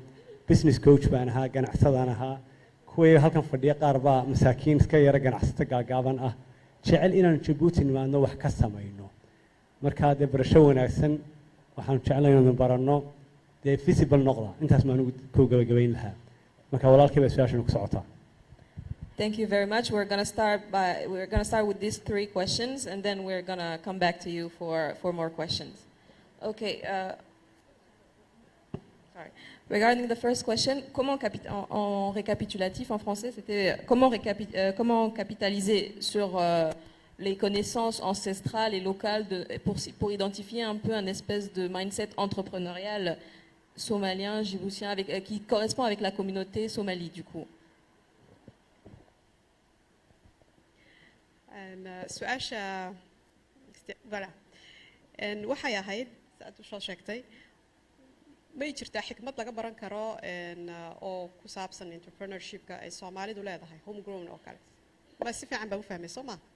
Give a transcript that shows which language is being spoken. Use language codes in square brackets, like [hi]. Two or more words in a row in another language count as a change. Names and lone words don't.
[en] Business coach [so] baan ahaa, ganacsadaan ahaa, kuwa halkan fadhiya qaar baa masaakiin iska yara ganacsata gaagaaban ah, jecel inaan Djibouti nimaadno wax ka samayno. marka dee barasho wanaagsan waxaan jeclahay inaan baranno dee visible noqda intaas maan ku gabagabayn lahaa marka walaalkay baa su-aashan ku socotaa. [en] Thank you very much. We're going to start with these 3 questions, and then we're going to come back to you for more questions. Okay. Sorry. Regarding the first question, [fr] en récapitulatif en français, c'était comment capitaliser sur les connaissances ancestrales et locales pour identifier un peu un espèce de mindset entrepreneurial somalien, djiboutien, qui correspond avec la communauté somalie du coup. [so] su-aasha voilà waxay ahayd saad u soo sheegtay may jirtaa xikmad laga baran karo oo ku saabsan entrepreneurshipka ay Soomaalidu leedahay homegrown oo kale ma si fiican baa u fahmay Soomaa